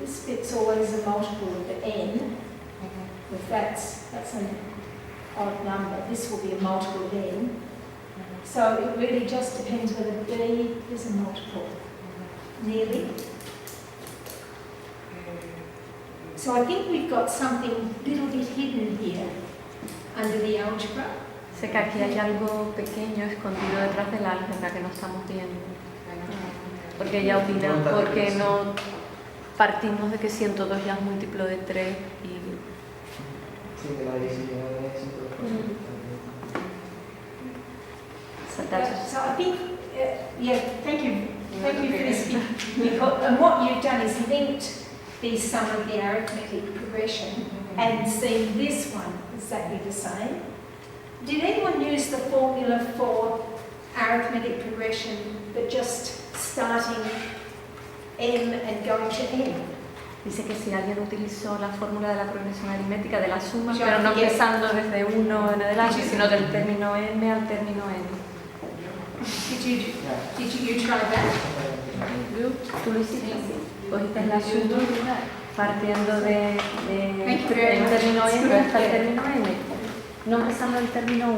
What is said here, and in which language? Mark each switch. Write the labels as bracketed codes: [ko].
[en] This bit's always a multiple of the n. If that's an odd number, this will be a multiple of n. So it really just depends whether b is a multiple. Nearly. So I think we've got something a little bit hidden here under the algebra. [es] Sé que aquí hay algo pequeño escondido detrás del álgebra que no estamos viendo. Porque ella opina, ¿por qué no partimos de que 102 ya es múltiplo de 3 y... Sí, que la división es 102. [en] So I think, thank you for this. And what you've done is linked the sum of the arithmetic progression and seen this one exactly the same. Did anyone use the formula for arithmetic progression, but just starting m and going to n? [es] Dice que si alguien utilizó la fórmula de la progresión aritmética de la suma, pero no empezando desde 1 en adelante, sino del término m al término n. [en] Did you try that? [es] ¿Tú lo hiciste así? Cogiste la suma partiendo del término n hasta el término n, no empezando del término 1.